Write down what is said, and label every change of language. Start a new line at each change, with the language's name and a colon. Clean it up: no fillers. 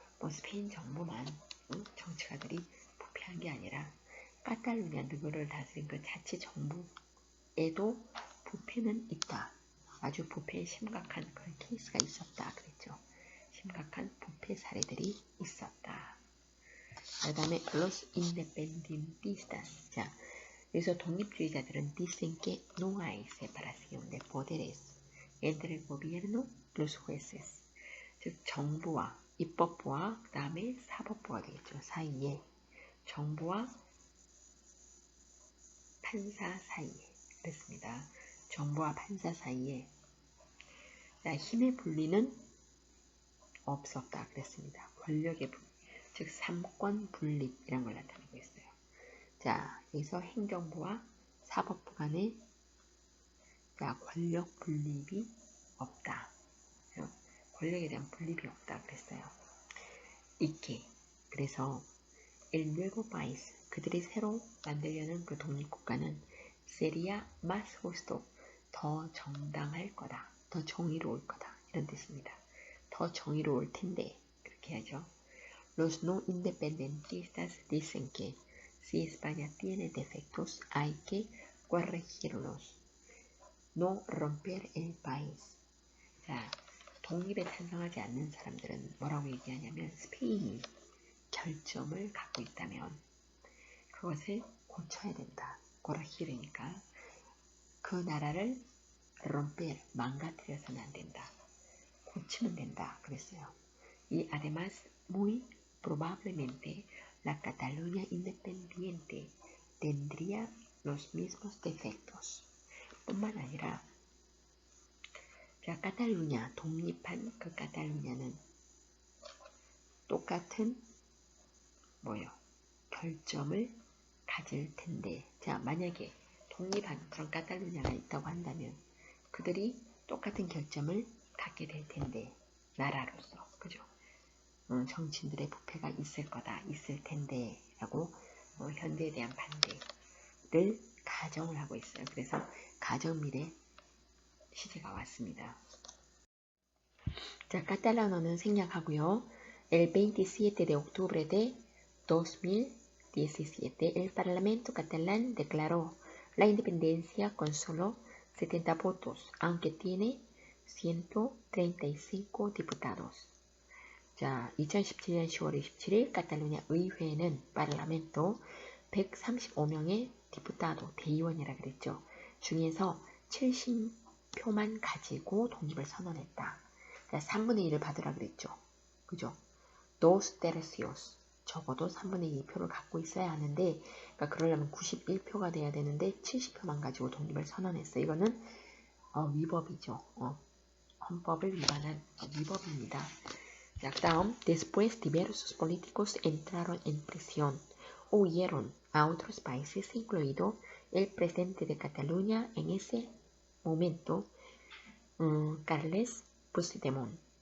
Korean: 스페인 정부만 정치가들이 부패한 게 아니라 카탈루냐 누구를 다스린 그 자치 정부에도 부패는 있다. 아주 부패의 심각한 그런 케이스가 있었다 그랬죠. 심각한 부패 사례들이 있었다. 그 다음에
Spanish: los independentistas.
Korean: 자, 여기서 독립주의자들은
Spanish: dicen que no hay separación de poderes entre el gobierno y los jueces.
Korean: 즉 정부와 입법부와 그 다음에 사법부가 되겠죠. 사이에 정부와 판사 사이에 그랬습니다. 정부와 판사 사이에 자, 힘의 분리는 없었다 그랬습니다. 권력의 분리, 즉 삼권 분립이란 걸 나타내고 있어요. 자, 여기서 행정부와 사법부 간에 자, 권력 분립이 없다. 권력에 대한 분립이 없다 그랬어요. 이게 그래서
Spanish: el nuevo país
Korean: 그들이 새로 만들려는 그 독립국가는
Spanish: sería más justo
Korean: 더 정당할 거다. 더 정의로울 거다. 이런 뜻입니다. 더 정의로울 텐데 그렇게 하죠.
Spanish: Los no independentistas dicen que si España tiene defectos hay que corregirlos. No romper el país.
Korean: 자, 독립에 찬성하지 않는 사람들은 뭐라고 얘기하냐면 스페인이 결점을 갖고 있다면 그것을 고쳐야 된다. corregir이니까 그 나라를 romper, 망가뜨려서는 안 된다. 고치면 된다. 그랬어요.
Spanish: Y además, muy probablemente la Cataluña independiente tendría los mismos defectos.
Korean: 뿐만 아니라 자, 카탈루냐, 독립한 그 카탈루냐는 똑같은 결점을 가질 텐데 자, 만약에 독립한 그런 카탈루냐가 있다고 한다면 그들이 똑같은 결점을 갖게 될 텐데 나라로서 그죠? 정치인들의 부패가 있을 텐데 라고 현대에 대한 반대를 가정을 하고 있어요. 그래서 가정밀의 시제가 왔습니다. 자, 카탈라노는 생략하고요.
Spanish: El 27 de octubre de 2017, el Parlamento catalán declaró la independencia con solo 70 votos, aunque tiene 135 diputados.
Korean: 자, 2017년 10월 27일 카탈루냐 의회는 parlamento 135명의 디푸타도 대의원이라 그랬죠. 중에서 70표만 가지고 독립을 선언했다. 자, 3분의 1을 받으라 그랬죠.
Spanish: 그죠? dos tercios.
Korean: 적어도 3분의 2표를 갖고 있어야 하는데, 그러니까 그러려면 91표가 돼야 되는데 70표만 가지고 독립을 선언했어요. 이거는 위법이죠. 헌법을 위반한 위법입니다. 자, 그다음
Spanish: después diversos políticos entraron en prisión o huyeron a otros países, incluido el presidente de Cataluña en ese momento, Carles Puigdemont.